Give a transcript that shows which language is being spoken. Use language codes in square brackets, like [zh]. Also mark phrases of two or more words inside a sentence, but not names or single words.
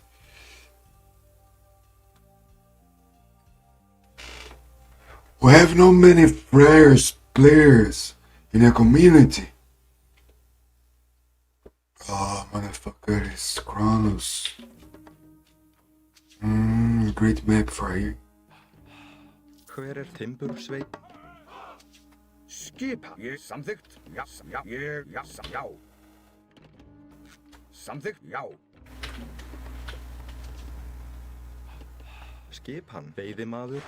[en] We have no many players in a community. Oh, motherfucker, it's Kronos. Great map for you. [is] Hver Timbursveinn? Skipa. Ég samþykkt. Já, já. Samþykkt. Já. Skipan. Veiðimaður?